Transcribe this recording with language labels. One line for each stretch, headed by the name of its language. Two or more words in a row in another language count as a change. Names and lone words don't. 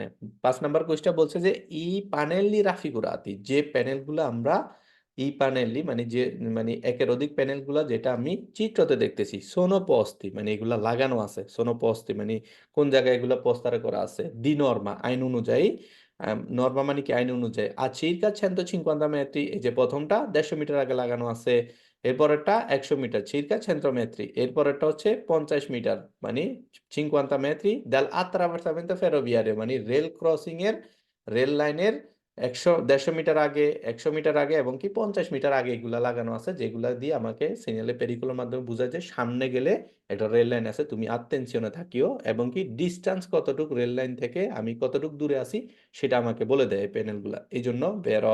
Bangla: 5 নাম্বার কোয়েশ্চেন বলছে যে
Italian: i pannelli raffigurati,
Bangla: যে প্যানেলগুলো আমরা
Italian: i pannelli
Bangla: মানে যে মানে একের অধিক প্যানেলগুলো যেটা আমি চিত্রতে দেখতেছি,
Italian: sono posti
Bangla: মানে এগুলা লাগানো আছে,
Italian: sono posti
Bangla: মানে কোন জায়গায় এগুলা পোস্তারে করা আছে,
Italian: di norma
Bangla: আইন অনুযায়ী, নর্মা মানে কি আইন অনুযায়ী, আর
Italian: circa 150 metri,
Bangla: এই যে প্রথমটা 150 মিটার আগে লাগানো আছে, এরপরেরটা 100 মিটার
Italian: circa 100 metri,
Bangla: এরপরেরটা হচ্ছে 50 মিটার মানে
Italian: 50 metri dal attraversamento ferroviario,
Bangla: মানে রেল ক্রসিং এর, রেল লাইনের 150 মিটার আগে, 100 মিটার আগে এবং কি 50 মিটার আগে এগুলা লাগানো আছে, যেগুলা দিয়ে আমাকে সিগন্যালে পেরিকুলোর মাধ্যমে বোঝায় যে সামনে গেলে একটা রেল লাইন আছে, তুমি আত্তেনশনে থাকিও, এবং কি ডিস্টেন্স কতটুক রেল লাইন থেকে আমি কতটুক দূরে আছি সেটা আমাকে বলে দেয় প্যানেলগুলা, এই জন্য বেরো।